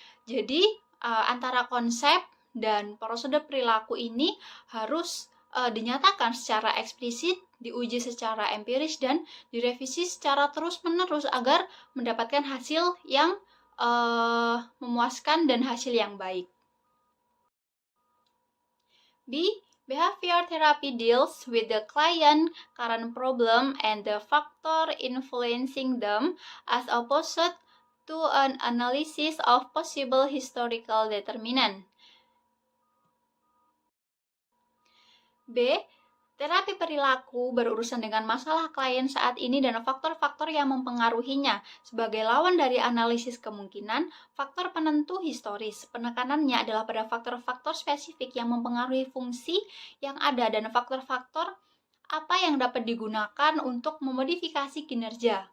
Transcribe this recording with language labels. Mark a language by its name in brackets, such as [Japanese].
[Indonesian] Jadi antara konsep dan prosedur perilaku ini harus dinyatakan secara eksplisit, diuji secara empiris, dan direvisi secara terus-menerus agar mendapatkan hasil yang memuaskan dan hasil yang baik. B. [English] Behavior therapy deals with the client current problem and the factor influencing them, as opposed to an analysis of possible historical determinant. B. [Indonesian] Terapi perilaku berurusan dengan masalah klien saat ini dan faktor-faktor yang mempengaruhinya. Sebagai lawan dari analisis kemungkinan, faktor penentu historis. Penekanannya adalah pada faktor-faktor spesifik yang mempengaruhi fungsi yang ada dan faktor-faktor apa yang dapat digunakan untuk memodifikasi kinerja.